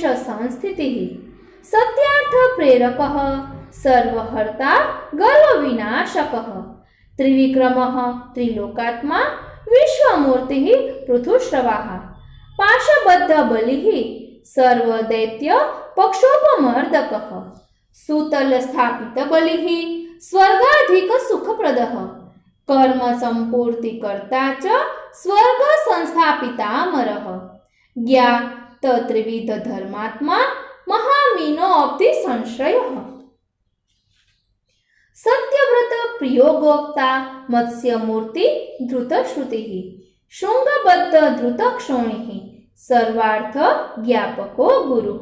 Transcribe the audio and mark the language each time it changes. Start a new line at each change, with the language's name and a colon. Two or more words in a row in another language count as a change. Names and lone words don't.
Sanskrit: संस्थितिः सत्यार्थ प्रेरकः सर्वहर्ता गर्व विनाशकः त्रिविक्रमः त्रिलोकात्मा विश्वमूर्तिः पृथुश्रवाः पाशबद्ध बलिः सर्वदैत्य पक्षोपमर्दकः सूतल स्थापित बलिः स्वर्गाधिक सुखप्रदः કર્મ સંપૂર્તિ કર્તા ચ સ્વર્ગ સંસ્થાપિતામરઃ જ્ઞા ત્રિવિધ ધર્માત્મા મહામીનો અબ્ધિ સંશ્રયઃ સત્યવ્રત પ્રિયો ગોપ્તા મત્સ્યમૂર્તિ ધૃતશ્રુતિઃ શૃંગબદ્ધ ધૃતક્ષોણિઃ સર્વાર્થ જ્ઞાપકો ગુરુઃ.